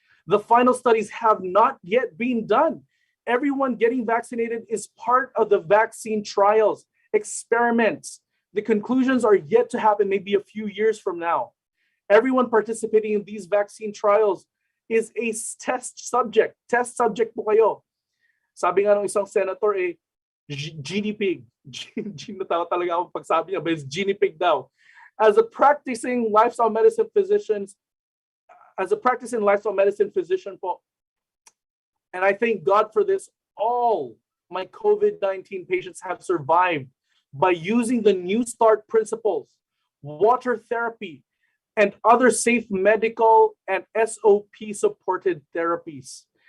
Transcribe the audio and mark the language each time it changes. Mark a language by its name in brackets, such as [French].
[English] The final studies have not yet been done. Everyone getting vaccinated is part of the vaccine trials, experiments. The conclusions are yet to happen maybe a few years from now. Everyone participating in these vaccine trials is a test subject. [Filipino] Test subject po kayo. Sabi nga ng isang senator, guinea pig. Natawa talaga ako pagsabi niya, [English] but it's guinea pig [Filipino] daw. [English] As a practicing lifestyle medicine physician po, and I thank God for this, all my COVID-19 patients have survived by using the New Start principles, water therapy, and other safe medical and SOP supported therapies.